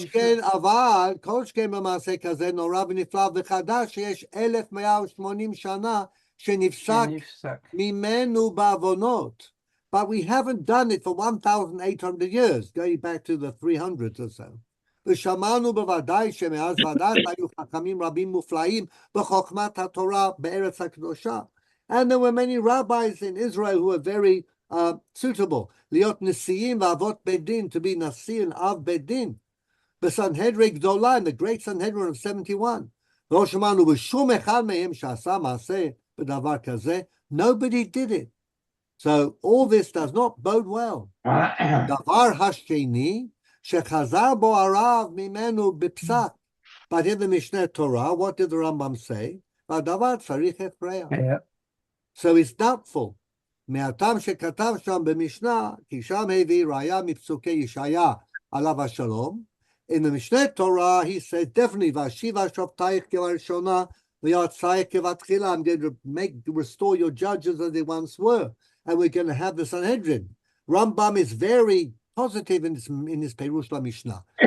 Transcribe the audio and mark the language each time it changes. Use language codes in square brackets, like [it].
[he] שכן אבל, כל שכן במעשה כזה נורא ונפלא וחדש, שיש 1180 שנה שנפסק ממנו בעוונות. [en] But we haven't done it for 1,800 years, going back to the 300s or so. [he] ושמענו בוודאי שמאז ועדת היו חכמים רבים מופלאים בחוכמת התורה בארץ הקדושה. [en] And there were many rabbis in Israel who were very suitable. [he] להיות נשיאים ואבות בית דין, [en] to be [he] נשיא and av בית דין. בסנהדרין גדולה, [en] in the great Sanhedrin of 71. [he] לא שמענו בשום אחד מהם שעשה מעשה בדבר כזה. [en] Nobody did it. So all this does not bode well. [he] דבר השני, שחזר בו הרב ממנו בפסק. [en] But in the Mishneh Torah, what did the Rambam say? [he] והדבר צריך הכרח. [en] So it's doubtful. [he] מהטעם שכתב שם במשנה, כי שם הביא ראיה מפסוקי ישעיה עליו השלום. [en] In the Mishneh Torah, he said, definitely, [he] והשיבה שופטייך כבראשונה, ויועצייך כבתחילה. [en] I'm going to restore your judges as they once were. And we're going to have the Sanhedrin. Rambam is very positive in his Perush LaMishnah.